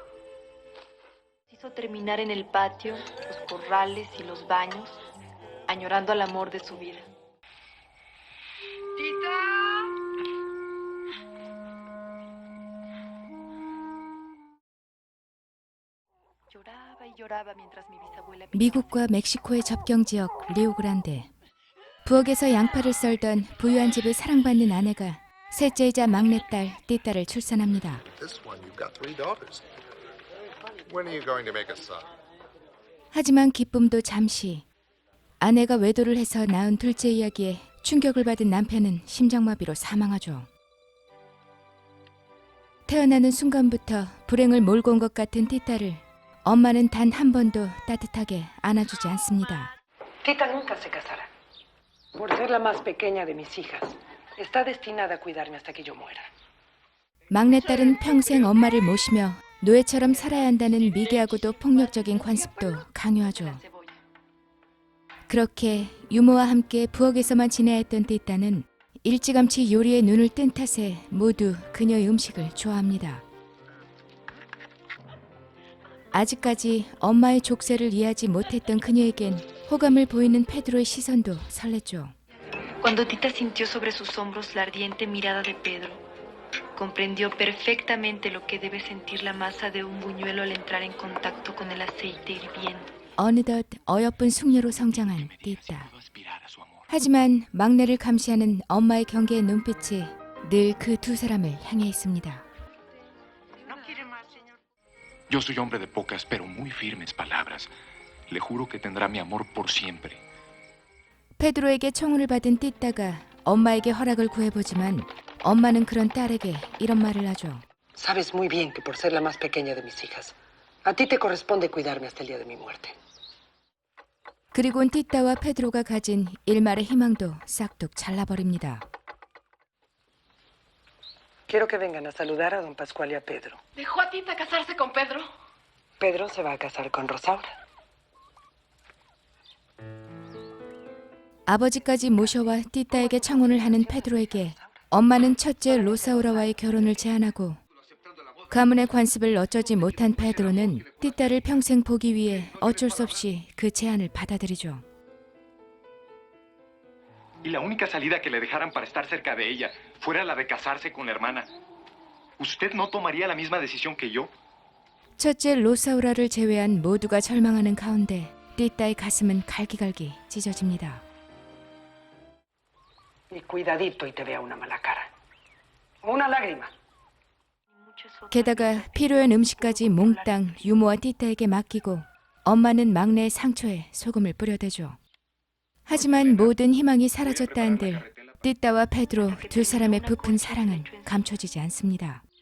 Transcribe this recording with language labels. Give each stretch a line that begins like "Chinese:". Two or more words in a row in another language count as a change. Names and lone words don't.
Spanish: Hizo terminar en el patio, los corrales y los baños, añorando al amor de su vida. ¡Tita! lloraba y lloraba mientras mi bisabuela
Korean: 미국과 멕시코의 접경 지역 리오그란데. 부엌에서 양파를 썰던 부유한 집의 사랑받는 아내가 셋째이자 막내딸 띠딸을 출산합니다.
English: This one, you've got 3 daughters. When are you going to make a son?
Korean: 하지만 기쁨도 잠시. 아내가 외도를 해서 낳은 둘째 이야기에 충격을 받은 남편은 심장마비로 사망하죠. 태어나는 순간부터 불행을 몰고 온 것 같은 띠딸을 엄마는 단 한 번도 따뜻하게 안아주지 않습니다.
Spanish: Tita nunca se casará. Por ser la más pequeña de mis hijas, está destinada a cuidarme hasta que yo muera.
Korean: 막내딸은 평생 엄마를 모시며 노예처럼 살아야 한다는 미개하고도 폭력적인 관습도 강요하죠. 그렇게 유모와 함께 부엌에서만 지내야 했던 띠따는 일찌감치 요리에 눈을 뜬 탓에 모두 그녀의 음식을 좋아합니다. 아직까지 엄마의 족쇄를 이해하지 못했던 그녀에겐 호감을 보이는 페드로의 시선도 설렜죠.
Spanish: Cuando Tita sintió sobre sus hombros la ardiente mirada de Pedro, comprendió perfectamente lo que debe sentir la masa de un buñuelo al entrar en contacto con el aceite hirviendo.
Korean: 어느덧 어여쁜 숙녀로 성장한 띠따. 하지만 막내를 감시하는 엄마의 경계의 눈빛이 늘 그 두 사람을 향해 있습니다.
Spanish: Yo soy hombre de pocas pero muy firmes palabras. Le juro que tendrá mi amor por siempre.
Korean: 페드로에게 청혼을 받은 띠따가 엄마에게 허락을 구해보지만 엄마는 그런 딸에게 이런 말을 하죠.
Spanish: Sabes muy bien que por ser la más pequeña de mis hijas, a ti te corresponde cuidarme hasta el día de mi muerte.
Korean: 그리곤 띠따와 페드로가 가진 일말의 희망도 싹둑 잘라버립니다.
Spanish: Quiero que vengan a saludar a don Pascual y a Pedro. ¿Dejó a Tita casarse con Pedro? Pedro se va a casar con Rosaura.
Korean: 아버지까지 모셔와 띠따에게 청혼을 하는 페드로에게 엄마는 첫째 로사우라와의 결혼을 제안하고 가문의 관습을 어쩌지 못한 페드로는 띠따를 평생 보기 위해 어쩔 수 없이 그 제안을 받아들이죠.
Spanish: Y la única salida que le dejaran para estar cerca de ella fuera la de casarse con la hermana. ¿Usted no tomaría la misma decisión que yo?
Korean: 첫째 로사우라를 제외한 모두가 절망하는 가운데 띠따의 가슴은 갈기갈기 찢어집니다.
Spanish: Y cuidadito y te vea una mala cara. Una lágrima.
Korean: 게다가 필요한 음식까지 몽땅 유모와 띠따에게 맡기고 엄마는 막내의 상처에 소금을 뿌려대죠. 하지만 모든 희망이 사라졌다 한들 띠따와 페드로 두 사람의 부푼 사랑은 감춰지지 않습니다.